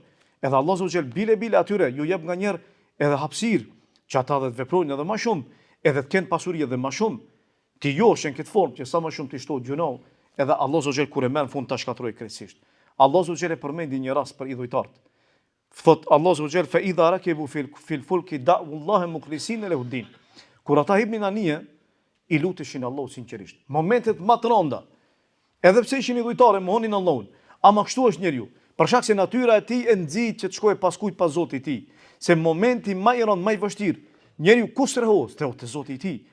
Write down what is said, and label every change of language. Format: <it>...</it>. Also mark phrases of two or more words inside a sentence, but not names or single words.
<sq>Edhe Allahu xhel bile atyre ju jep nganjëherë edhe hapësirë që ata të veprojnë edhe më shumë, edhe të kenë pasuri edhe më shumë. Ti joshen këtë formë që sa më shumë të shtohet gjunau, edhe Allahu xhel kur e merr në fund ta shkatroj krejtësisht. Allahu xhel e përmendi një rast për idhujtart. Thot Allahu xhel</sq> <ar>فإذا ركبوا في الفلك دعوا الله مخلصين له الدين.</ar> <sq>Kur ata hipnin anije, i luteshin Allahu sinqerisht. Momentet më të rënda. Edhe pse ishin idhujtarë, mohonin Allahun. Ama kështu është njeriu. Për shkak se natyra e tij e nxit që të shkojë pas kujt pas Zotit të tij. Se momenti më i rënd, më i vështirë, njeriu ku strehohet te Zoti i tij.</sq>